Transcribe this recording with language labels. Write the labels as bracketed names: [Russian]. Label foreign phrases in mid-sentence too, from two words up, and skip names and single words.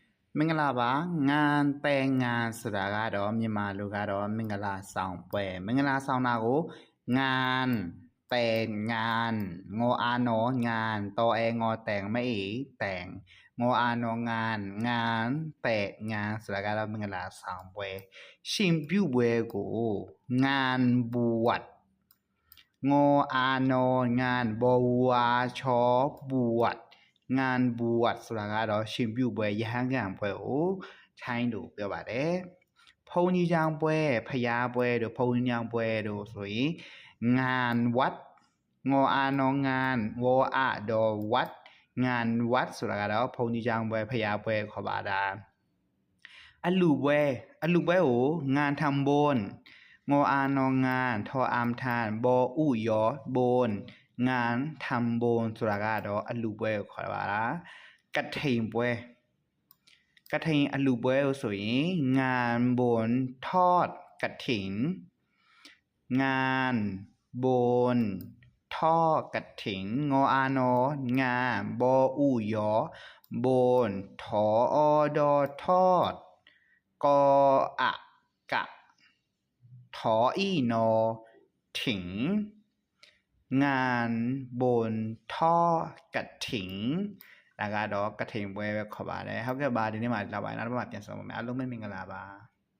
[Burmese] မင်္ဂလာပါငานแต่งงานဆိုတာကတော့မြန်မာလိုကတော့မင်္ဂလာဆောင်ပွဲမင်္ဂလာဆောင်တာကို [Thai] งานแต่งงานงออานองานตอแองอแต่งไม่เอแต่งงออานองานงานแต่งงาน [Burmese] ဆိုတာကတော့မင်္ဂလာဆောင်ပွဲရှင်ပြုပွဲကိုงาน [Thai] บวชงออานองานบวชบวชงานบวช [Burmese] ဆိုတာကတော့ရှင်ပြုပွဲရဟန်းကံပွဲကိုထိုင်းလို့ပြောပါတယ်ဘုန်းကြီးကျောင်းပွဲဖျားပွဲတို့ဘုန်းကြီးကျောင်းပွဲ တို့ဆိုရင် [Thai] งานวัดงออานองานวออะดอวัดงานวัด [Burmese] ဆိုတာကတော့ဘုန်းကြီးကျောင်းပွဲဖျားပွဲခေါ်ပါတာအလူပွဲ [Thai] ကိုงานทำบุญงออานองานทออามทานบออุยอโบนงานทำบุญ [Burmese] ဆိုတာကတော့အလူပွဲ ကိုခေါ်ပါတာကထိန်ပွဲกฐินอลูပွဲကိုဆိုရင်งานบุ [Thai] ญทอดกฐินงานบุญทอด กฐินงออานองานบออุยอบุญทออดอทอดกออะกะทออีนอถิงงานบุญทอดกฐิน [Burmese] ဒါကတော့ကထိန်ပွဲပဲခေါ်ပါတယ်ဟုတ်ကဲ့ပါဒီနေ့မှာလာပါနောက်တစ်ပတ်ပြန်ဆောင်ပါမယ်အားလုံးပဲမင်္ဂလာပါ